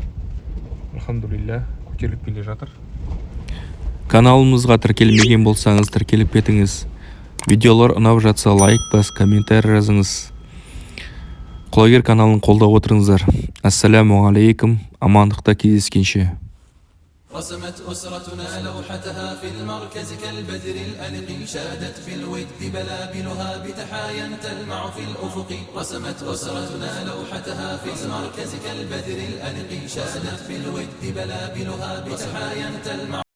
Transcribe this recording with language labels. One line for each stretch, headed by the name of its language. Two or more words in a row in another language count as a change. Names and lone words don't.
Kazakh: Альхамдулилля көтеріліп келе жатыр. Каналымызға тіркелмеген болсаңыз, тіркеліп кетіңіз. Видеолар ұнап жатса лайк бас, комментарий жазыңыз. Құлагер каналын қолдап отырыңыздар.
Arabic: السلام عليكم.
Kazakh: Амандықта кездескенше.
Arabic: رسمت أسرتنا لوحتها في المركز كالبدر الأنق شادت في الود بلابلها بتحايا تلمع في الأفق رسمت أسرتنا لوحتها في المركز كالبدر الأنق شادت في الود بلابلها بتحايا تلمع